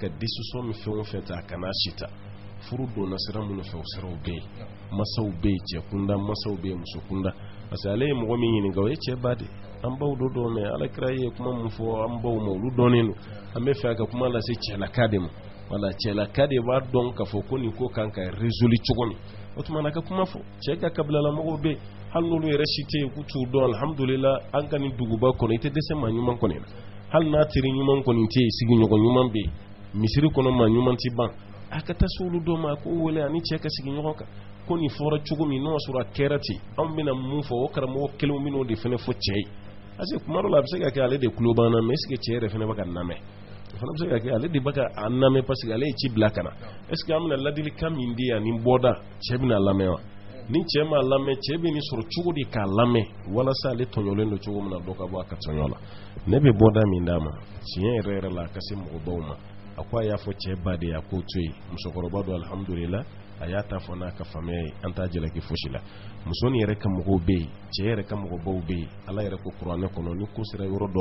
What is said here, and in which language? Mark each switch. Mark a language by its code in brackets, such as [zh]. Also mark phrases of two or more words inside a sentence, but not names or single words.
[bm] décision min fɛn o fɛn ta a kana si ta furu donna sira minnu fɛ o siraw bɛ yen masaw bɛ yen cɛ kunda masaw bɛ yen muso kunda parce que ale ye mɔgɔ min ɲininka o ye cɛ ba de an baw do dɔn mɛ alakira ye kuma min fɔ an baw ma olu dɔnnen don an bɛ fɛ ka kuma lase cɛlaka de ma wala cɛlaka de b'a dɔn k'a fɔ ko nin ko kan ka résoudre cogo min o tuma na ka kuma fɔ cɛ ka kabilala mɔgɔw bɛ yen hali n'olu yɛrɛ si tɛ yen k'u t'u dɔn alhamdulillah an ka nin duguba kɔnɔ i tɛ dɛsɛ maa ɲuman kɔni na hali n'a teri ɲuman kɔni tɛ yen sigiɲɔgɔn ɲuman bɛ yen misiri kɔnɔ maa ɲuman tɛ ban a ka taa se olu dɔ ma ko wele ani cɛ ka sigi ɲɔgɔn kan ko nin fɔra cogo min n'o sɔrɔ a kɛra ten anw bɛna mun fɔ o karamɔgɔ kelenw bɛn'o de fana fɔ cɛ ye parce que kuma dɔ la a bɛ se ka kɛ ale de tulo banna [fr] mais est ce que [bm] cɛ yɛrɛ fana bɛ ka lamɛn o fana bɛ se ka kɛ ale de bɛ ka a lamɛn parce que ale ye ci bila ka na [fr] est ce que [bm] an bɛna ladilikan min di yan nin bɔda cɛ bɛna lamɛn wa ni cɛ ma lamɛn cɛ bɛ nin sɔrɔ cogo di k'a lamɛn walasa ale tɔɲɔlen don cogo min na dɔ ka bɔ a ka tɔɲɔ la ne bɛ bɔda min d'a ma tiɲɛ yɛrɛ yɛrɛ la a ka se mɔgɔbaw ma a ko a y'a fɔ cɛ ba de ye a k'o to yen musokɔrɔba don alhamdulillah a y'a ta fɔ n'a ka faamuya ye an t'a jalaki fosi la muso ni yɛrɛ ka mɔgɔw bɛ yen cɛ yɛrɛ ka mɔgɔbaw bɛ yen ala yɛrɛ ko kuranɛ kɔnɔ ni ko sera yɔrɔ dɔ